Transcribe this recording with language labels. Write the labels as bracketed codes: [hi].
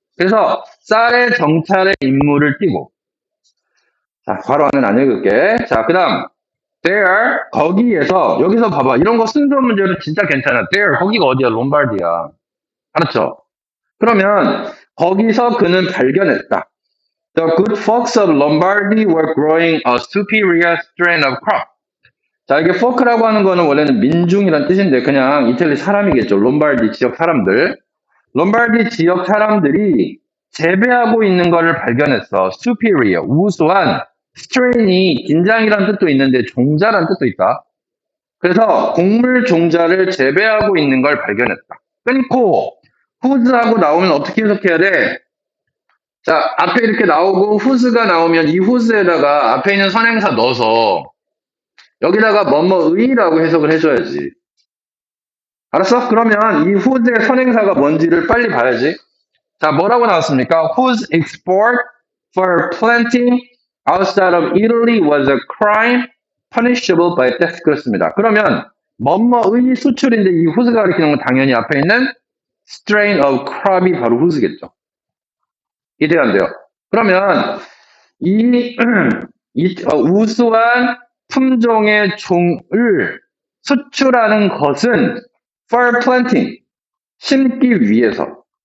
[ko] 그래서 쌀의 정찰의 임무를 띠고 자, 괄호 안은 안 읽을게. 자, 그 다음 there, 거기에서 여기서 봐봐. 이런 거 순서 문제로 진짜 괜찮아. there, 거기가 어디야? 롬바르디야. 알았죠? 그러면 거기서 그는 발견했다. [en] The good folks of Lombardy were growing a superior strain of crop. [ko] 자, 이게 folk라고 하는 거는 원래는 민중이란 뜻인데 그냥 이탈리 사람이겠죠. 롬바르디 지역 사람들. 롬바르디 지역 사람들이 재배하고 있는 거를 발견했어. superior, 우수한, strain이 긴장이란 뜻도 있는데 종자란 뜻도 있다. 그래서 곡물 종자를 재배하고 있는 걸 발견했다. 끊고 whose하고 나오면 어떻게 해석해야 돼? 자, 앞에 이렇게 나오고 whose가 나오면 이 whose에다가 앞에 있는 선행사 넣어서 여기다가 뭐뭐의라고 해석을 해줘야지. 알았어? 그러면 이 whose의 선행사가 뭔지를 빨리 봐야지. 자, 뭐라고 나왔습니까? [en] Whose export for planting outside of Italy was a crime punishable by death. [ko] 그렇습니다. 그러면 뭐뭐의 수출인데 이 whose가 가리키는 건 당연히 앞에 있는 [en] strain of crop [ko] 이 바로 whose겠죠. 이해가 안 돼요. 그러면 이 우수한 품종의 종을 수출하는 것은 [en] for planting, [ko] 심기 위해서.